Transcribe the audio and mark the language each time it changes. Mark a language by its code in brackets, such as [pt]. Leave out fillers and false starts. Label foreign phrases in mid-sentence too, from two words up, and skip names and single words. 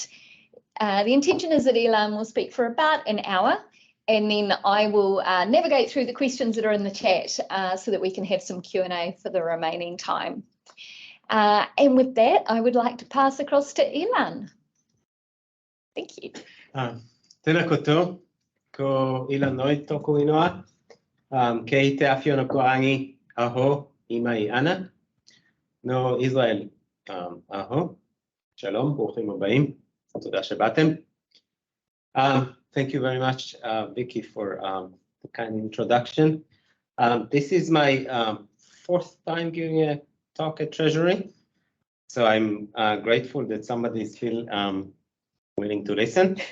[en] The intention is that Ilan will speak for about an hour and then I will navigate through the questions that are in the chat so that we can have some Q&A for the remaining time. And with that, I would like to pass across to Ilan. Thank you. [mi] Tēnā koutou, ko Ilan Noy tōku ingoa. Kei te Āwhionukurangi aho I mai ana. No Israel aho. [he] שלום, ברוכים הבאים. תודה שבאתם. [en] Thank you very much, Vicky, for the kind introduction. This is my fourth time giving a talk at Treasury, so I'm grateful that somebody is still willing to listen.